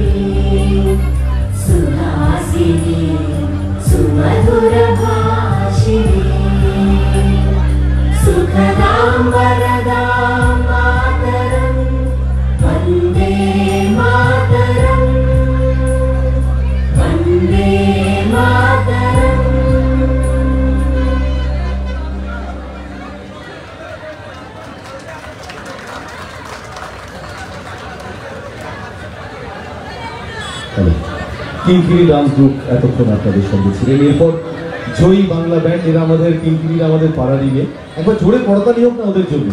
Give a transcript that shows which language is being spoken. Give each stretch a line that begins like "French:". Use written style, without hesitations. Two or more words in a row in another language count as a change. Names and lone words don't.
Sanskrit: सुहासिनी सुमधुरभाषिणी, सुखदां वरदां मातरं, वन्दे मातरं, वन्दे मातरम्।
Bangla: কিংকিরি ডান্স গ্রুপ এতক্ষণ আপনাদের সঙ্গে ছিলেন। এরপর জয়ী বাংলা ব্যান্ড, এরা আমাদের কিংকিরিরা আমাদের পাড়ারই মেয়ে, একবার জোরে করতালি হোক না ওদের জন্য।